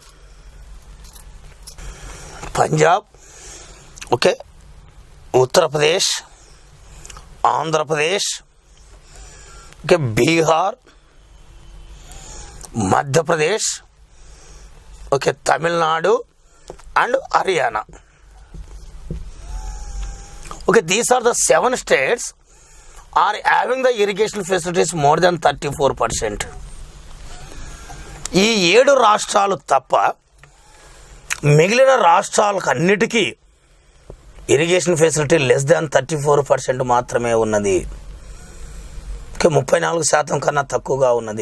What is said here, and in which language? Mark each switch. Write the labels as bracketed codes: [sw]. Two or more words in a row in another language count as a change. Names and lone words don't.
[en] Punjab, okay, Uttar Pradesh, Andhra Pradesh, okay, Bihar, Madhya Pradesh, okay, Tamil Nadu and Haryana. Okay, these are the 7 states are having the irrigation facilities more than 34%. [te] ఈ 7 రాష్ట్రాలు తప్ప మిగిలిన రాష్ట్రాలకు అన్నిటికీ [en] irrigation facility less than [te] 34% మాత్రమే ఉన్నది. 34% కన్నా తక్కువగా ఉన్నది.